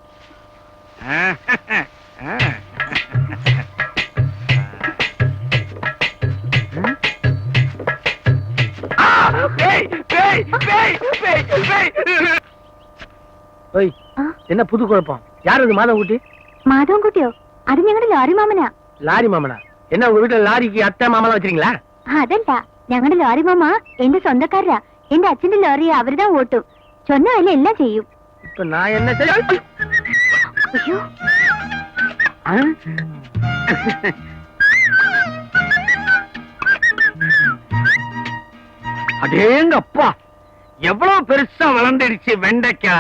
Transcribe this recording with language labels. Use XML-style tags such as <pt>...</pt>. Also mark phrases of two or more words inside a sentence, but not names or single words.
<ta>என்ன புது குழப்பம்? யார் அது? மாதவன் குட்டி?</ta> <ml>മാധവൻ കുട്ടിയോ? അത് ഞങ്ങളുടെ ലോറി മാമനാ.</ml> <ta>லாரி மாமனா? என்ன உங்க வீட்டுல லாரிக்கு அத்தை மாமலாம் வச்சிருக்கீங்களா?</ta> <ml>അതല്ല, ഞങ്ങളുടെ ലോറി മാമ എന്റെ സ്വന്തക്കാരാ. എന്റെ അച്ഛന്റെ ലോറി അവരുതാ ഓട്ടും.</ml> <ta>சொன்ன வேலை எல்லாம் செய்யும். இப்ப நான் என்ன செய்ய? ஐயோ, அடேங்க அப்பா, எவ்வளவு பெருசா வளர்ந்துடுச்சு வெண்டைக்காய்.</ta>